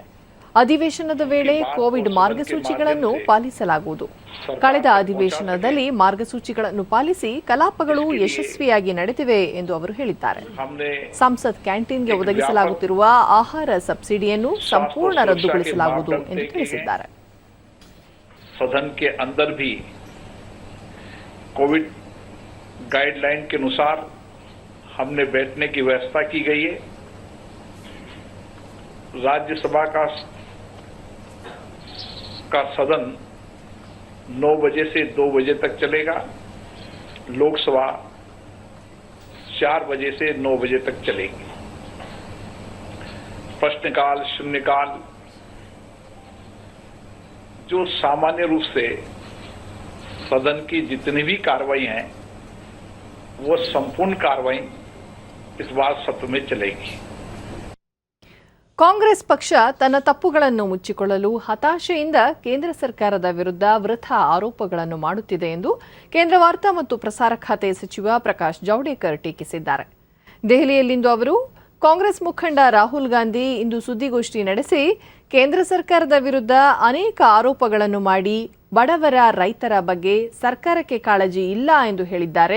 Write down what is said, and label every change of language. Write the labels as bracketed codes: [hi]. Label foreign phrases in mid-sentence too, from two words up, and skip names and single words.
[kn] ಅಧಿವೇಶನದ ವೇಳೆ ಕೋವಿಡ್ ಮಾರ್ಗಸೂಚಿಗಳನ್ನು ಪಾಲಿಸಲಾಗುವುದು. ಕಳೆದ ಅಧಿವೇಶನದಲ್ಲಿ ಮಾರ್ಗಸೂಚಿಗಳನ್ನು ಪಾಲಿಸಿ ಕಲಾಪಗಳು ಯಶಸ್ವಿಯಾಗಿ ನಡೆದಿವೆ ಎಂದು ಅವರು ಹೇಳಿದ್ದಾರೆ. ಸಂಸತ್ ಕ್ಯಾಂಟೀನ್ಗೆ ಒದಗಿಸಲಾಗುತ್ತಿರುವ ಆಹಾರ ಸಬ್ಸಿಡಿಯನ್ನು ಸಂಪೂರ್ಣ ರದ್ದುಗೊಳಿಸಲಾಗುವುದು ಎಂದು ತಿಳಿಸಿದ್ದಾರೆ. [hi] सदन के अंदर भी [en] Covid guideline [hi] के अनुसार हमने बैठने की व्यवस्था की गई है. राज्यसभा का सदन 9 बजे से 2 बजे तक चलेगा. लोकसभा 4 बजे से 9 बजे तक चलेगी. प्रश्नकाल, शून्यकाल जो सामान्य रूप से सदन की जितनी भी कार्रवाई हैं वो संपूर्ण कार्रवाई इस बार सत्र में चलेगी। [kn] ಕಾಂಗ್ರೆಸ್ ಪಕ್ಷ ತನ್ನ ತಪ್ಪುಗಳನ್ನು ಮುಚ್ಚಿಕೊಳ್ಳಲು ಹತಾಶೆಯಿಂದ ಕೇಂದ್ರ ಸರ್ಕಾರದ ವಿರುದ್ಧ ವೃಥಾ ಆರೋಪಗಳನ್ನು ಮಾಡುತ್ತಿದೆ ಎಂದು ಕೇಂದ್ರ ವಾರ್ತಾ ಮತ್ತು ಪ್ರಸಾರ ಖಾತೆ ಸಚಿವ ಪ್ರಕಾಶ್ ಜಾವಡೇಕರ್ ಟೀಕಿಸಿದ್ದಾರೆ. ದೆಹಲಿಯಲ್ಲಿಂದು ಅವರು ಕಾಂಗ್ರೆಸ್ ಮುಖಂಡ ರಾಹುಲ್ ಗಾಂಧಿ ಇಂದು ಸುದ್ದಿಗೋಷ್ಠಿ ನಡೆಸಿ ಕೇಂದ್ರ ಸರ್ಕಾರದ ವಿರುದ್ಧ ಅನೇಕ ಆರೋಪಗಳನ್ನು ಮಾಡಿ ಬಡವರ ರೈತರ ಬಗ್ಗೆ ಸರ್ಕಾರಕ್ಕೆ ಕಾಳಜಿ ಇಲ್ಲ ಎಂದು ಹೇಳಿದ್ದಾರೆ.